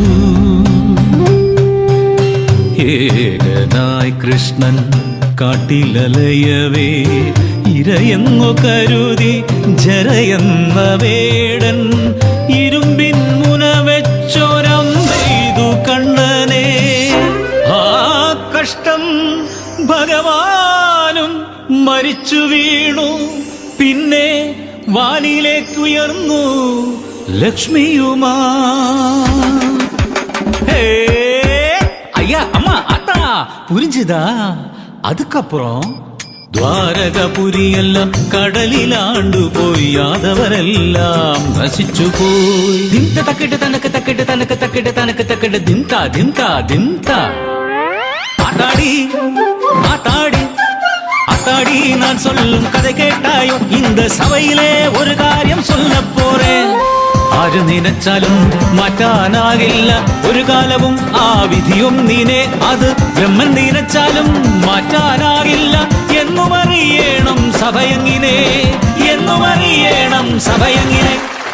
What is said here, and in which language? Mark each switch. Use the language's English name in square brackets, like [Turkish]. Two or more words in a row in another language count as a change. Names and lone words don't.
[Malayalam] ഏകനായി കൃഷ്ണൻ കാട്ടിലലയവേ ഇരയെന്നു കരുതി ജരയെന്ന വേടൻ ഇരുമ്പിൻ മുന വെച്ചൊരമ്പെയ്തു കണ്ണനെ. കഷ്ടം ഭഗവാനും മരിച്ചു വീണു. പിന്നെ വാനിലേക്കുയർന്നു ലക്ഷ്മിയുമാ. [Tamil] ஐயா அம்மா அத்தா புரிஞ்சுதா? [Malayalam] அதுக்கப்புறம் ദ്വാരകപുരിയെല്ലാം കടലിലാണ്ടുപോയി, യാദവരെല്ലാം നശിച്ചുപോയി. ദിന്ത തക്കിട്ട് തനക്ക് തക്കിട്ട് തനക്ക് തക്കിട്ട് തനക്ക് തക്കിട്ട് ദിന്ത ദിന്ത ദിന്ത. [Tamil] ஆட்டாடி ஆட்டாடி ஆட்டாடி நான் சொல்லும் கதை கேட்டாயோ? இந்த சபையிலே ஒரு காரியம் சொல்ல போறேன். [Malayalam] ആര് നിനച്ചാലും മാറ്റാനാകില്ല ഒരു കാലവും ആ വിധിയും നീനെ. അത് ബ്രഹ്മൻ നിനച്ചാലും മാറ്റാനാകില്ല എന്നും അറിയണം സഭയങ്ങിനെ, എന്നും അറിയണം സഭയങ്ങിനെ.